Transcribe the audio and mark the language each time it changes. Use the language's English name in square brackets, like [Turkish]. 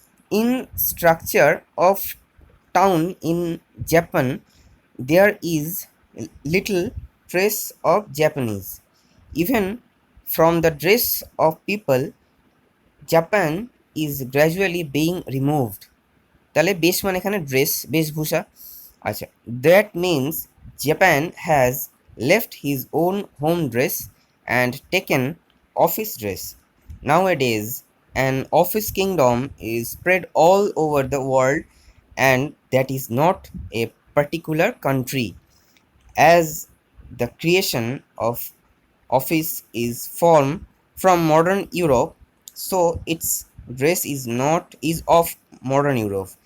[English] In structure of town in Japan there is little trace of Japanese. Even from the dress of people, Japan is gradually being removed. [Bangla] তাহলে বেশ মানে এখানে dress, বেশভূষা। [English] আচ্ছা, that means Japan has left his own home dress and taken office dress. Nowadays, an office kingdom is spread all over the world, and that is not a particular country. As the creation of office is formed from modern Europe, so its dress is of modern Europe.